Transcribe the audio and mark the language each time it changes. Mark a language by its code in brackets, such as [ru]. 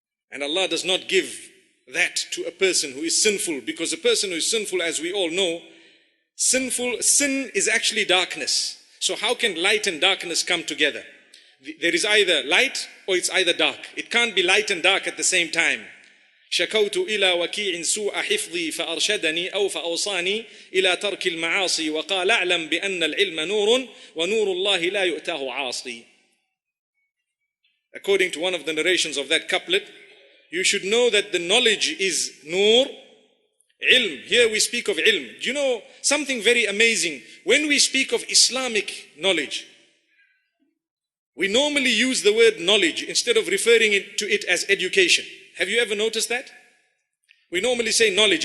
[en] And Allah does not give that to a person who is sinful, because a person who is sinful, as we all know, sin is actually darkness. So how can light and darkness come together? There is either light or it's either dark. It can't be light and dark at the same time. [ar] شكوت إلى وكيع سوء حفظي فأرشدني أو فأوصاني إلى ترك المعاصي وقال أعلم بأن العلم نور ونور الله لا يؤتاه عاصي. [en] According to one of the narrations of that couplet, you should know that the knowledge is nur, ilm. Here we speak of ilm. Do you know something very amazing? When we speak of Islamic knowledge, we normally use the word knowledge instead of referring to it as education. Have you ever noticed that? We normally say knowledge.